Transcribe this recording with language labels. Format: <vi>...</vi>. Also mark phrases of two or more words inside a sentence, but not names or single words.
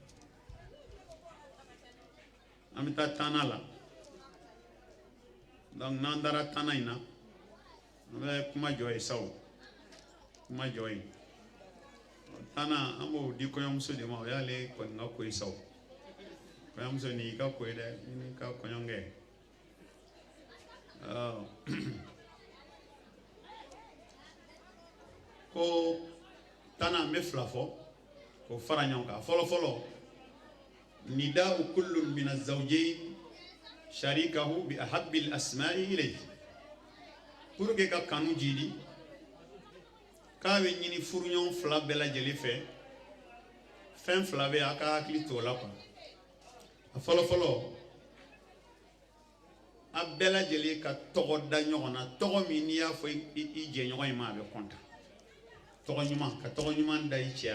<bm>an bɛ taa tannan la donc n'an dara tannan in na an bɛ kuma jɔ yen sa o kuma jɔ yen tannan an b'o di kɔɲɔmuso de ma o y'ale kɔni ka ko ye sa o kɔɲɔmuso nin y'i ka ko ye dɛ nin ka kɔɲɔnkɛ ko tannan n bɛ fila fɔ k'o fara ɲɔgɔn kan fɔlɔ fɔlɔ</bm> <ar>نداء كل من الزوجين شريكه بأحب الأسماء إليه</ar> <fr>pour que</fr> <bm>ka kanu jidi k'a bɛ ɲini furuɲɔgɔn fila bɛɛ lajɛlen fɛ fɛn fila bɛ a ka hakili to la quoi a fɔlɔ fɔlɔ a bɛɛ lajɛlen ka tɔgɔ da ɲɔgɔn na tɔgɔ min n'i y'a fɔ i jɛɲɔgɔn in ma a bɛ kɔntan tɔgɔ ɲuman ka tɔgɔ ɲuman da i cɛ</bm>